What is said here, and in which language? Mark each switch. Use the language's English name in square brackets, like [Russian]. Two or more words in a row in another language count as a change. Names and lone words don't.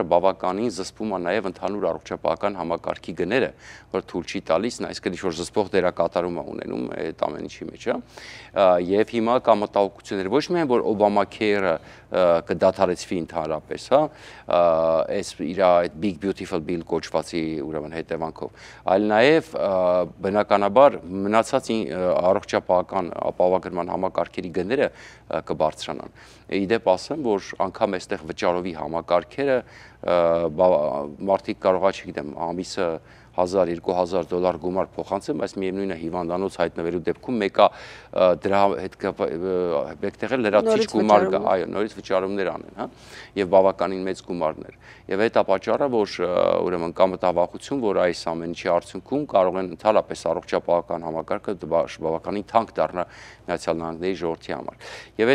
[Armenian] բավականին զսպում է նաեւ ընդհանուր առողջապահական համակարգի գները, որ թույլ չի տալիս, այսինքն ինչ որ զսպող դերակատարում է ունենում այդ ամեն ինչի մեջ, եւ հիմա կա մտահոգություններ ոչ միայն որ Obamacare-ը կդադարեցվի ընդհանրապես, հա, այս իր այդ [English] big beautiful bill [Armenian] կոչվածի ուրեմն հետևանքով, այլ նաեւ բնականաբար մնացած առողջապահական ապահովագրման համակարգերի գները կբարձրանան։ Իդեպ ասեմ, որ անգամ այստեղ վճարովի համակարգերը մարդիկ կարողա, չգիտեմ, ամիսը $1000-2000 գումար փոխանցեմ, բայց միևնույն է հիվանդանոց հայտնվելու դեպքում մեկը դրա հետ մեկտեղ էլ լրացիչ գումար կա, այո, նորից վճարումներ անեն, հա, եւ բավականին մեծ գումարներ։ Եվ դա պատճառը, որ ուրեմն կա մտավախություն, որ այս ամեն ինչի արդյունքում կարող են ընդհանրապես առողջապահական համակարգը բավականին թանկ դառնա Միացյալ Նահանգների ժողովրդի համար։ Եվ